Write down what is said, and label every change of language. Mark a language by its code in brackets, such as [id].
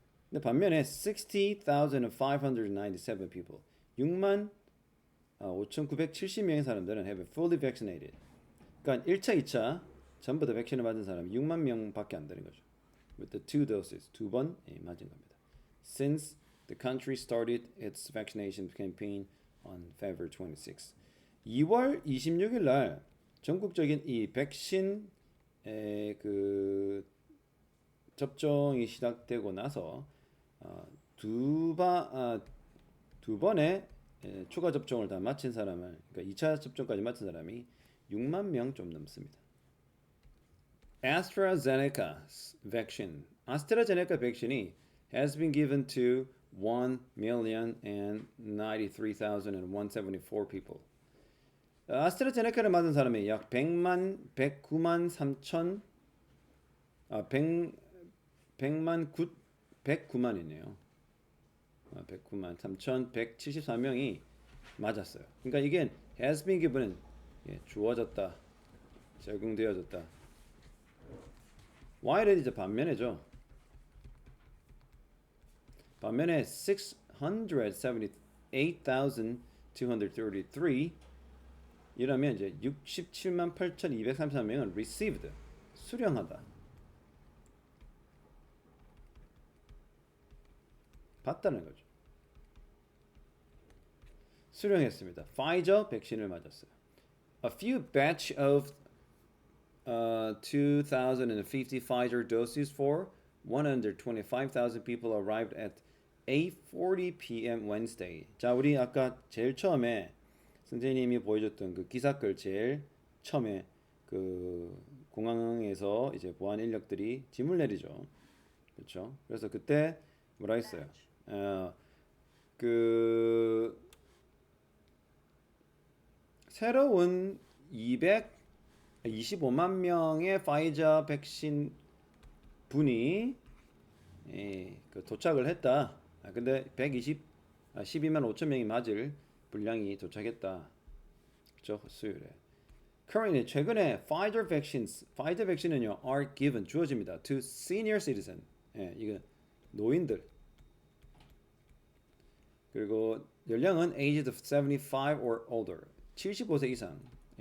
[ko] 근데 반면에 [en] 60,597 people, [ko] 6만 5,970명의 사람들은 [en] have fully vaccinated. [ko] 그러니까 1차, 2차 전부 다 백신을 맞은 사람이 6만 명밖에 안 되는 거죠. [en] With the 2 doses, [ko] 2번 맞은 겁니다. [en] Since the country started its vaccination campaign on February 26. [ko] 2월 26일 날 전국적인 이 백신 그 접종이 시작되고 나서 두 번의 추가 접종을 다 마친 사람을, 그러니까 2차 접종까지 마친 사람이 6만 명 좀 넘습니다. [en] AstraZeneca vaccine. [ko] 아스트라제네카 백신이 [en] has been given to 1,093,174 people. [ko] 아스트라제네카를 맞은 사람이 약 109만 109만이네요. 109만 3,174명이 맞았어요. 그러니까 이게 [en] has been given [ko] 은 주어졌다, 적용되어졌다. while은 이제 반면에죠. 반면에 678,233 이라면 이제 67만 8,233명은 received, 수령하다. 봤다는 거죠. 수령했습니다. 파이저 백신을 맞았어요. [en] A few batch of 2,050 Pfizer doses for 125,000 people arrived at 8:40 p.m. Wednesday. [ko] 자, 우리 아까 제일 처음에 선생님이 보여줬던 그 기사글 제일 처음에 그 공항에서 이제 보안 인력들이 짐을 내리죠. 그렇죠? 그래서 그때 뭐라 했어요? 그 새로운 225만 명의 파이자 백신 분이 그 도착을 했다. 근데 12만 5천 명이 맞을 분량이 도착했다. 그렇죠? 수요일에. [en] Currently [ko] 최근에 [en] Pfizer [ko] 백신은요 [en] are given [ko] 주어집니다 [en] to senior citizen. [ko] 이거 노인들. 그리고 연령은 [en] aged 75 or older. [ko] 75세 이상입니다.